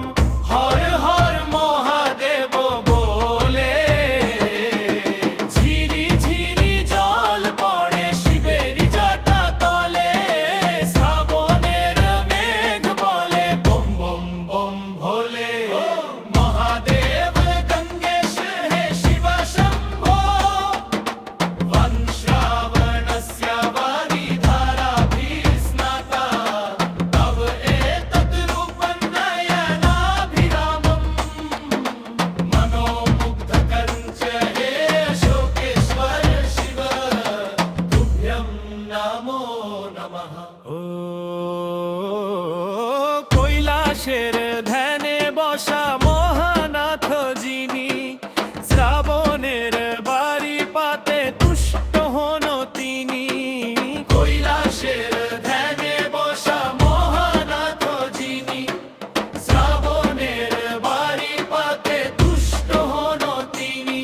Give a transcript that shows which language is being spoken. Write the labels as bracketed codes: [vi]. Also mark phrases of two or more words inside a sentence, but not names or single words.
[bn] হর হর মহাদেব বলে ঝিরি ঝিরি জল পড়ে শিবের জটা তলে শ্রাবণের মেঘ বলে বম বম বম ভোলে মহাদেব গঙ্গেশ হে শিব শম্ভো [sa] वन श्रावणस्य वारी धाराभिः स्नाता तव एतद्रूपं नयनाभिरामं मनोमुग्धकरं च हे अशोकेश्वर शिव तुभ्यं नमो नमः। [bn] ও কৈলাসের ধ্যানে বসা মহানাথ যিনি শ্রাবণের বাড়ি পাতে তুষ্ট হন তিনি কৈলাসের ধ্যানে বসা মহানাথ যিনি শ্রাবণের বাড়ি পাতে তুষ্ট হন তিনি